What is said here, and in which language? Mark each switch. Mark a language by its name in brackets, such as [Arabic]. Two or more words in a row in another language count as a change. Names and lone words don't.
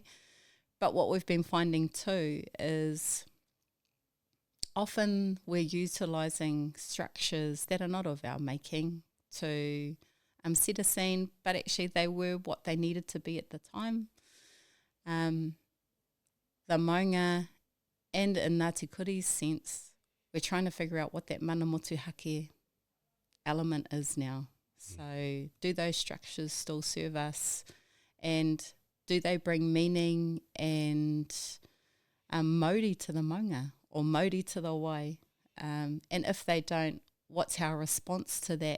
[English] But what we've been finding too is often we're utilising structures that are not of our making to set a scene, but actually they were what they needed to be at the time. The maunga And in Ngāti Kuri's sense, we're trying to figure out what that [Māori] mana motu hake [English] element is now. So do those structures still serve us, and do they bring meaning and mauri to the maunga or mauri to the wai? And if they don't, what's our response to that?